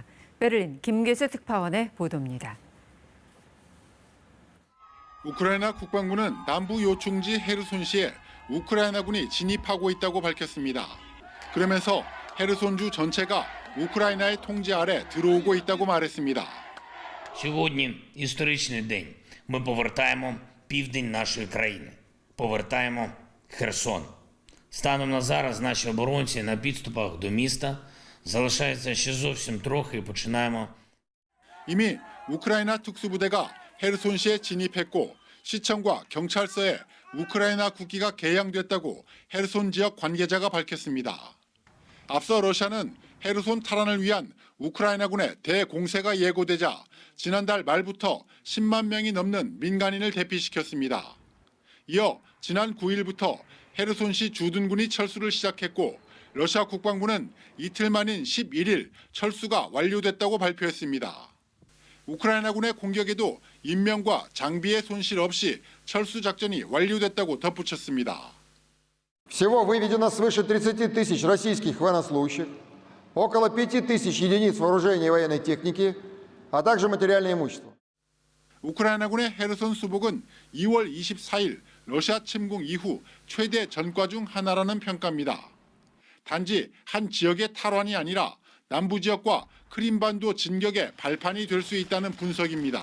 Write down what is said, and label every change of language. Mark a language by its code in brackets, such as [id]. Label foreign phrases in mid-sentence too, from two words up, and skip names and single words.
[ko] 베를린 김계수 특파원의 보도입니다. 우크라이나 국방부는 남부 요충지 헤르손시에 우크라이나군이 진입하고 있다고 밝혔습니다. 그러면서 헤르손주 전체가 우크라이나의 통제 아래 들어오고 있다고 말했습니다. [uk] Сьогодні історичний день. Ми повертаємо південь нашої країни. Повертаємо Херсон. Станом на зараз наші оборонці на підступах до міста. Залишається ще зовсім трохи і починаємо. [ko] 이미 우크라이나 특수부대가 헤르손시에 진입했고 시청과 경찰서에 우크라이나 국기가 개양됐다고 헤르손 지역 관계자가 밝혔습니다. 앞서 러시아는 헤르손 탈환을 위한 우크라이나군의 대공세가 예고되자 지난달 말부터 10만 명이 넘는 민간인을 대피시켰습니다. 이어 지난 9일부터 헤르손시 주둔군이 철수를 시작했고 러시아 국방부는 이틀 만인 11일 철수가 완료됐다고 발표했습니다. 우크라이나군의 공격에도 인명과 장비의 손실 없이 철수 작전이 완료됐다고 덧붙였습니다. [ru] Всего выведено свыше 30 тысяч российских военнослужащих, около 5 тысяч единиц вооружения и военной техники, а также материальное имущество. [ko] 우크라이나군의 헤르손 수복은 2월 24일 러시아 침공 이후 최대 전과 중 하나라는 평가입니다. 단지 한 지역의 탈환이 아니라 남부 지역과 크림반도 진격의 발판이 될 수 있다는 분석입니다.